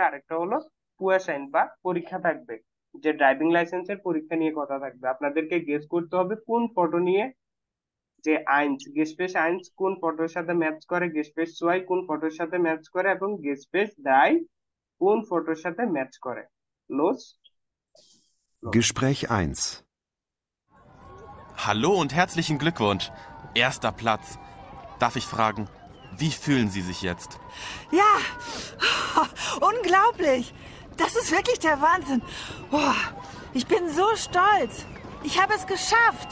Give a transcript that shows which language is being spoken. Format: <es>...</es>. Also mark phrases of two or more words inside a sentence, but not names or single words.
<bn>আরেকটা হলো কুয়াশাইন বা পরীক্ষা থাকবে, যে ড্রাইভিং লাইসেন্সের পরীক্ষা নিয়ে কথা থাকবে। আপনাদেরকে গেস করতে হবে কোন ফটো নিয়ে, যে</bn> <de>eins Gespräch eins</de> <bn>কোন ফটোর সাথে ম্যাচ করে,</bn> <de>Gespräch zwei</de> <bn>কোন ফটোর সাথে ম্যাচ করে এবং</bn> <de>Gespräch drei</de> <bn>কোন ফটোর সাথে ম্যাচ করে।</bn> <de>los los Gespräch 1. Hallo und herzlichen Glückwunsch. Erster Platz. Darf ich fragen, wie fühlen Sie sich jetzt? Ja, unglaublich. Das ist wirklich der Wahnsinn. Oh, ich bin so stolz. Ich habe es geschafft.</de>